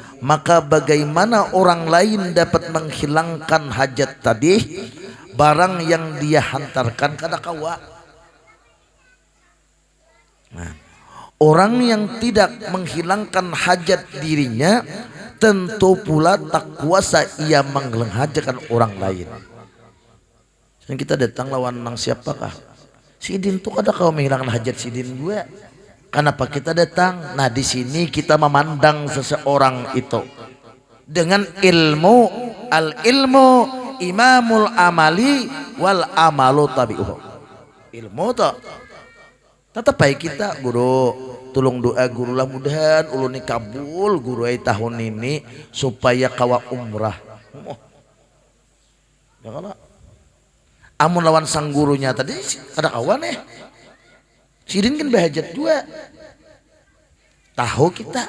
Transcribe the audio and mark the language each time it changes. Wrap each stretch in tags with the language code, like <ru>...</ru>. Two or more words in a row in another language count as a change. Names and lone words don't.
<bjn>Maka bagaimana orang lain dapat menghilangkan hajat tadi barang yang dia hantarkan kada kawa. Nah, orang yang tidak menghilangkan hajat dirinya tentu pula tak kuasa ia menghajakan orang lain. Dan kita datang lawan nang siapakah? Sidin tuh kada kau menghilangkan hajat Sidin gue. Kenapa kita datang? Nah di sini kita memandang seseorang itu dengan ilmu.</bjn> <ar>العلم إمام العمل والعمل تابعه.</ar> <bjn>Ilmu tak tetap baik kita guru tolong doa guru lah mudahan ulun kabul guru tahun ini supaya kawa umrah. Ya kalau amun lawan sang gurunya tadi ada kawan Sidin kan bahajat juga tahu kita.</bjn>